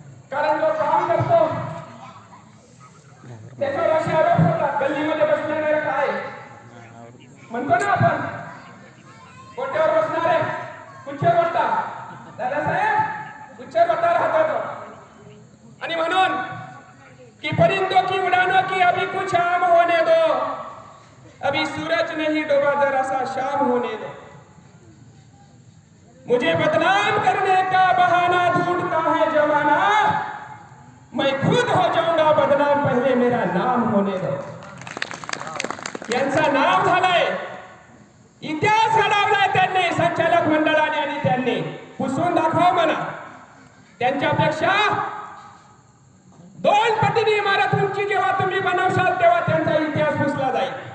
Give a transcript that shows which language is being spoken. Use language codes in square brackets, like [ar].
[mr] कारण जो काम करतो त्याच्यावर असे आरोप होतात. गल्लीमध्ये बसणारे काय म्हणतो ना आपण, कोट्यावर बसणारे कुठे बसता? दादासाहेब कुठे बसता राहतो. आणि म्हणून [hi] की परिंदों की उड़ानों की अभी कुछ आम होने दो, अभी सूरज नहीं डूबा, जरा सा शाम होने दो, मुझे बदनाम करने का बहाना ढूंढता है जमाना, मैं खुद हो जाऊंगा बदनाम, पहले मेरा नाम होने दो. [mr] यांचा नाम झालाय, इतिहास घडवलाय त्यांनी संचालक मंडळाने आणि त्यांनी पुसून दाखवा म्हणा. त्यांच्यापेक्षा 2 पटीने इमारत उंची जेव्हा तुम्ही बनवशाल तेव्हा त्यांचा इतिहास पुसला जाईल.